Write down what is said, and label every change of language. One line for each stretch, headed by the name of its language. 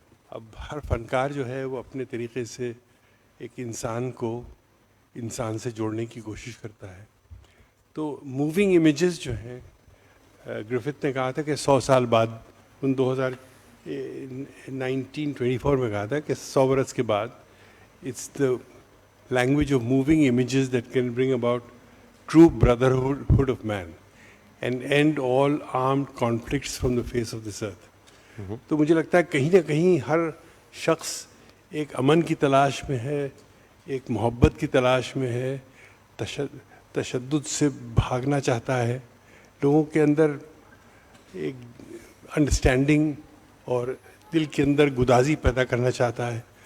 Urdu: اب ہر فنکار جو ہے وہ اپنے طریقے سے ایک انسان کو انسان سے جوڑنے کی کوشش کرتا ہے. تو موونگ امیجز جو ہیں، گرفت نے کہا تھا کہ 100 سال بعد، 1924 میں کہا تھا کہ 100 برس کے بعد
English: It's the language of moving images that can bring about true brotherhood of man and end all armed conflicts from the face of this earth.
Urdu: تو مجھے لگتا ہے کہیں نہ کہیں ہر شخص ایک امن کی تلاش میں ہے, ایک محبت کی تلاش میں ہے, تشدد سے بھاگنا چاہتا ہے, لوگوں کے اندر ایک انڈرسٹینڈنگ اور دل کے اندر گدازی پیدا کرنا چاہتا ہے.